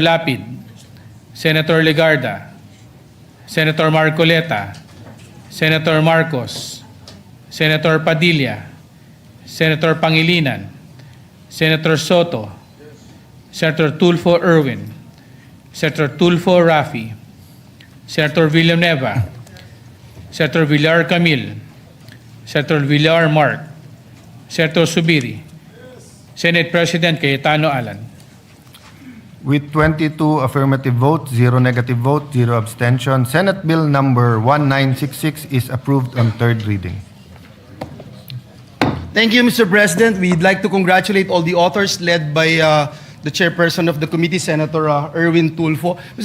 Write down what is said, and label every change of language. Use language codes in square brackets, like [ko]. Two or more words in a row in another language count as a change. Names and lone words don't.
[en] Lapid, Senator Legarda, Senator Marcoleta, Senator Marcos, Senator Padilla, Senator Pangilinan, Senator Soto, Senator Tulfo Erwin, Senator Tulfo Rafi, Senator Villanueva, Senator Villar Camil, Senator Villar Mark, Senator Subiri, Senate President Cayetano Alan. With 22 affirmative votes, 0 negative vote, 0 abstention, Senate Bill number 1966 is approved on third reading. Thank you, Mr. President. We'd like to congratulate all the authors led by the chairperson of the committee, Senator Erwin Tulfo. Mr.